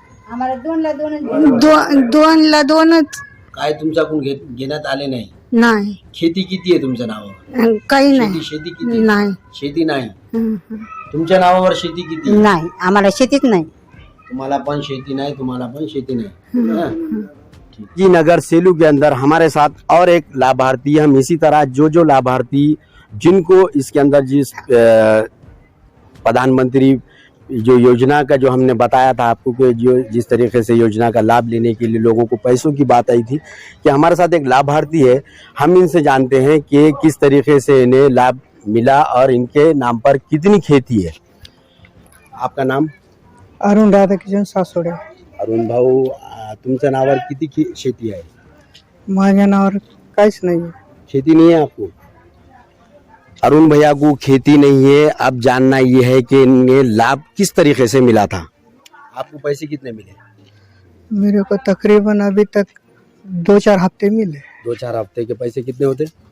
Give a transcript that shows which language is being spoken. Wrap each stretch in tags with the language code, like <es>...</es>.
<mr>आम्हाला 2ला 2ला 2च. काय तुमच्याकडून घेण्यात आले नाही? नाही, शेती किती आहे तुमच्या नावावर? काही नाही. शेती किती? नाही. शेती नाही. तुमच्या नावावर शेती किती? नाही, आम्हाला शेतीच नाही. तुम्हाला पण शेती नहीं, तुम्हाला पण शेती नहीं।</mr> <hi>जी नगर सेलू के अंदर हमारे साथ और एक लाभार्थी, हम इसी तरह जो लाभार्थी जिनको इसके अंदर जिस प्रधानमंत्री जो योजना का जो हमने बताया था आपको कि जो जिस तरीके से योजना का लाभ लेने के लिए लोगों को पैसों की बात आई थी, कि हमारे साथ एक लाभार्थी है, हम इनसे जानते हैं कि किस तरीके से इन्हें लाभ मिला और इनके नाम पर कितनी खेती है। आपका नाम? अरुण राधाकिशन सासोडे.</hi> <mr>अरुण भाऊ, तुमच्या नावावर किती शेती आहे? माझ्या नावावर काहीच नाही.</mr> <hi>खेती नहीं है आपको? अरुण भैया को खेती नहीं है। अब जानना ये है कि इन्हें लाभ किस तरीके से मिला था। आपको पैसे कितने मिले? मेरे को तकरीबन अभी तक 2-4 हफ्ते मिले. 2-4 हफ्ते के पैसे कितने होते?</hi>